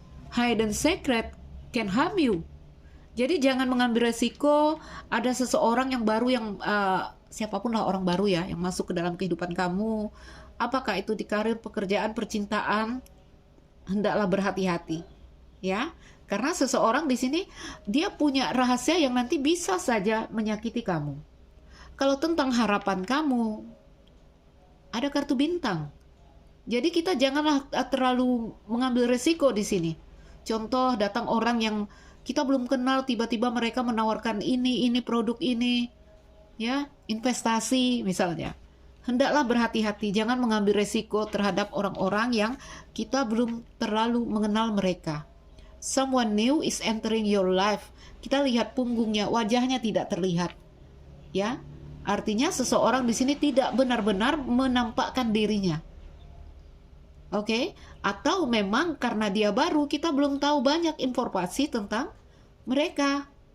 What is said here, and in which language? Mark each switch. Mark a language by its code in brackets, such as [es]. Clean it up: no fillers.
[en] Hidden secret can harm you. [id] Jadi jangan mengambil resiko. Ada seseorang yang baru yang siapapun lah orang baru ya yang masuk ke dalam kehidupan kamu. Apakah itu di karir, pekerjaan, percintaan, hendaklah berhati-hati, ya. Karena seseorang di sini dia punya rahasia yang nanti bisa saja menyakiti kamu. Kalau tentang harapan kamu, ada kartu bintang. Jadi kita janganlah terlalu mengambil resiko di sini. Contoh, datang orang yang kita belum kenal, tiba-tiba mereka menawarkan ini produk ini, ya, investasi misalnya. Hendaklah berhati-hati, jangan mengambil resiko terhadap orang-orang yang kita belum terlalu mengenal mereka. [en] Someone new is entering your life. [id] Kita lihat punggungnya, wajahnya tidak terlihat. Ya, artinya seseorang di sini tidak benar-benar menampakkan dirinya. Oke, atau memang karena dia baru, kita belum tahu banyak informasi tentang mereka.